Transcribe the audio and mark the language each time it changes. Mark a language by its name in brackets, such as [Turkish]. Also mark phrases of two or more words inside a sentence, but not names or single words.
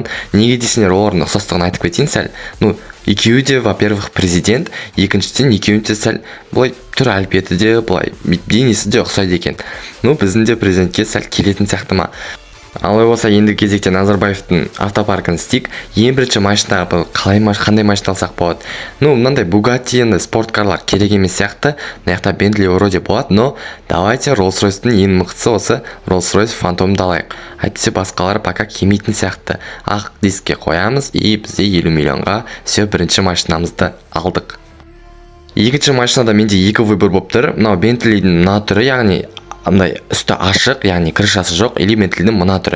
[Kazakh] Неге десеңдер, олардың ұқсастығын айтып кетейін сәл. Екеуі де, во-первых, президент, екіншіден екеуінің де сәл былай түр әлпеті де, былай денесі де ұқсайды екен. Біздің де президентке сәл келетін сияқты ма. Алай болса, енді кезекте Назарбаевтың автопаркын істейік. Ең бірінші машинаға қандай машина алсақ болады? Мынандай Bugatti, спорткарлар керек емес сияқты. Мына жақта Bentley вроде болады, [Russian] но давайте [Kazakh] Rolls-Royce'тың ең мықтысы осы Rolls-Royce Phantom'ды алайық. Әйтпесе басқалары пока келмейтін сияқты. Ақ дискке қоямыз, и бізде 50 миллионға все бірінші машинамызды алдық. Екінші машинада менде екі выбор болып тұр. Мынау Bentley'дің мына түрі, яғни андай үсті ашық, яғни крышасы жоқ, или Bentley'дің мына түрі.